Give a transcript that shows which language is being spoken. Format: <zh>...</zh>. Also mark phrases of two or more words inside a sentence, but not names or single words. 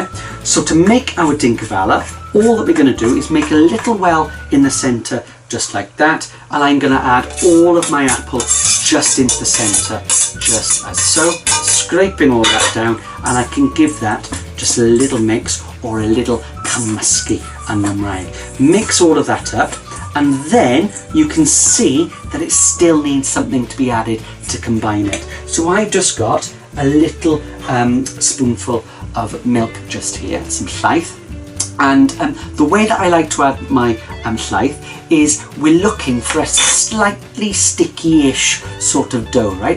<en>So to make our Dinca Fala, all that we're going to do is make a little well in the centre just like that, and I'm going to add all of my apple just into the centre, just as so, scraping all that down, and I can give that just a little mix or a little</en> <cy>cymysgu yn Gymraeg.</cy> <en>Mix all of that up, and then you can see that it still needs something to be added to combine it. So I've just got a little spoonful of milk just here, some llaeth. And the way that I like to add my llaeth is we're looking for a slightly sticky-ish sort of dough, right?</en>